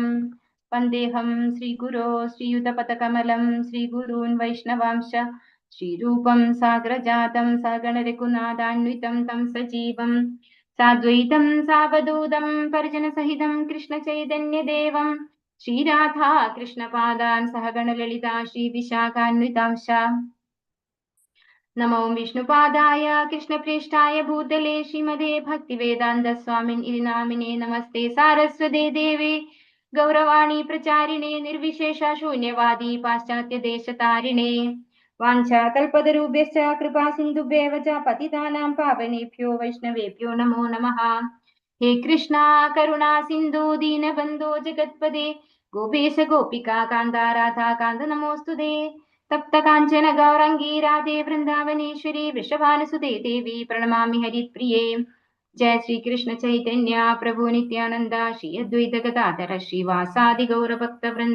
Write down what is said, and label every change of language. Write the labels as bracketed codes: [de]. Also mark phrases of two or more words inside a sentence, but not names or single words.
[sa] വന്ദേഹം ശ്രീഗുരോ ശ്രീയുതപദകമലം ശ്രീഗുരൂൻ വൈഷ്ണവാംശ ശ്രീരൂപം സാഗ്രജാതം സഗണരഘുനാഥാന്വിതം തം സജീവം സാദ്വൈതം സാവധൂതം പരിജനസഹിതം കൃഷ്ണചൈതന്യദേവം ശ്രീരാധാ കൃഷ്ണപാദാൻ സഹഗണലളിതാ ശ്രീവിശാഖാന്വിതാംശ. നമോ വിഷ്ണുപാദായ കൃഷ്ണപ്രേഷ്ഠായ ഭൂതലേ ശ്രീമതേ ഭക്തിവേദാന്ത സ്വാമിൻ ഇതി നാമിനേ. നമസ്തേ സാരസ്വതേ ദേവേ ഗൗരവാണി പ്രചാരിണേ നിർവിശേഷ ശൂന്യവാദി പാശ്ചാത്യദേശതാരിണേ. വാഞ്ചാകൽപതരുഭ്യശ്ച കൃപാ സിന്ധുഭ്യേവ ച പതിതാനാം പാവനേഭ്യോ വൈഷ്ണവേഭ്യോ നമോ നമഃ. ഹേ കൃഷ്ണ കരുണാ സിന്ധു ദീനബന്ധോ ജഗത്പദേ ഗോപേശ ഗോപികാ കാന്ത രാധാ കാന്ത നമോസ്തുതേ. തപ്ത കാഞ്ചന ഗൗരംഗീ രാധേ വൃന്ദാവനേശ്വരി വൃഷഭാനുസുതേ ദേവി പ്രണമാമി ഹരിപ്രിയേ. ജയ ശ്രീ കൃഷ്ണ ചൈതന്യ പ്രഭു നിത്യാനന്ദ ശ്രീ അദ്വൈത ഗദാധര ശ്രീവാസാദി ഗൗരഭക്ത വൃന്ദ.